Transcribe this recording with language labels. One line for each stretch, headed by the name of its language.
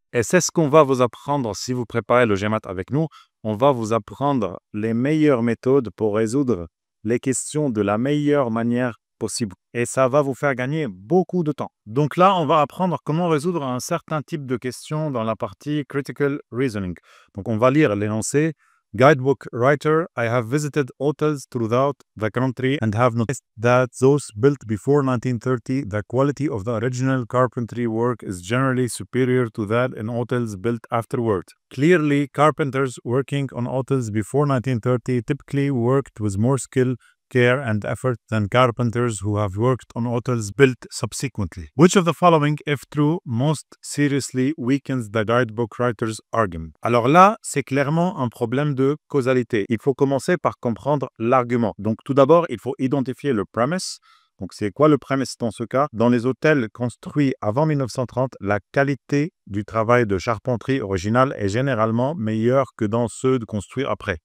French: Et c'est ce qu'on va vous apprendre si vous préparez le GMAT avec nous. On va vous apprendre les meilleures méthodes pour résoudre les questions de la meilleure manière possible. Et ça va vous faire gagner beaucoup de temps. Donc là, on va apprendre comment résoudre un certain type de questions dans la partie Critical Reasoning. Donc on va lire l'énoncé.
English: Guidebook writer, I have visited hotels throughout the country and have noticed that those built before 1930, the quality of the original carpentry work is generally superior to that in hotels built afterward. Clearly, carpenters working on hotels before 1930 typically worked with more skill, care and effort than carpenters who have worked on hotels built subsequently. Which of the following, if true, most seriously weakens the guidebook writer's argument?
French: Alors là, c'est clairement un problème de causalité. Il faut commencer par comprendre l'argument. Donc tout d'abord, il faut identifier le premise. Donc, c'est quoi le premise dans ce cas? Dans les hôtels construits avant 1930, la qualité du travail de charpenterie originale est généralement meilleure que dans ceux construits après.